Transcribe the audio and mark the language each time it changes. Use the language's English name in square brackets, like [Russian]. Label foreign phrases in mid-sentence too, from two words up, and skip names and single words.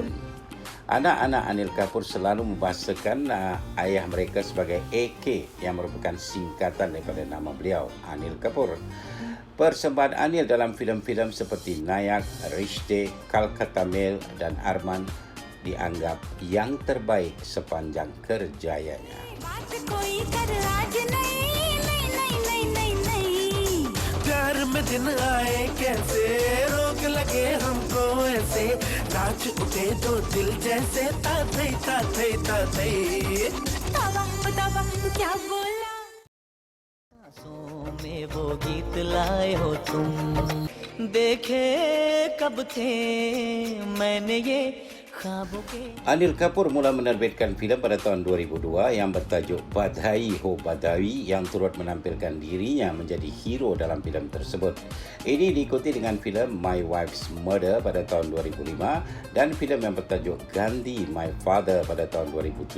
[Malay] Anak-anak Anil Kapoor selalu membahasakan ayah mereka sebagai AK yang merupakan singkatan daripada nama beliau, Anil Kapoor. Persembahan Anil dalam filem-filem seperti Nayak, Rishte, Calcutta Mail dan Arman dianggap yang terbaik sepanjang kerjayanya. [Hindi] प्यार में दिन आए कैसे रोक लगे हमको ऐसे नाच उठे दो दिल जैसे ताते ताते ताते तवा क्या बोला सांसों में वो गीत लाए हो तुम देखे कब थे मैंने ये [Malay] Anil Kapoor mula menerbitkan filem pada tahun 2002 yang bertajuk Badhai Ho Badawi yang turut menampilkan dirinya menjadi hero dalam filem tersebut. Ini diikuti dengan filem My Wife's Murder pada tahun 2005 dan filem yang bertajuk Gandhi My Father pada tahun 2007.